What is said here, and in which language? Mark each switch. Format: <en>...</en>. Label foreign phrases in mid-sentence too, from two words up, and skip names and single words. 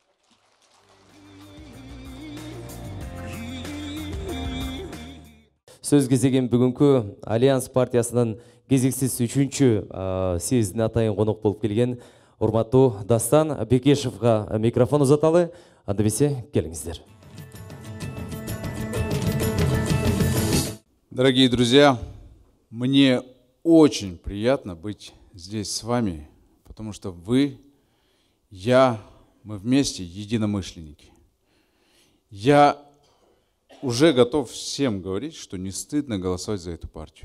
<ky>Сөз кезеген бүгүнкү Альянс партиясынын кезексиз 3-чү съездине атайын конок болуп келген урматтуу Дастан Бекешевга микрофон узаталы. Анда бесе келиңиздер.</ky> <ru>Дорогие друзья, мне очень приятно быть здесь с вами, потому что вы, я, мы вместе единомышленники. Я уже готов всем говорить, что не стыдно голосовать за эту партию.</ru>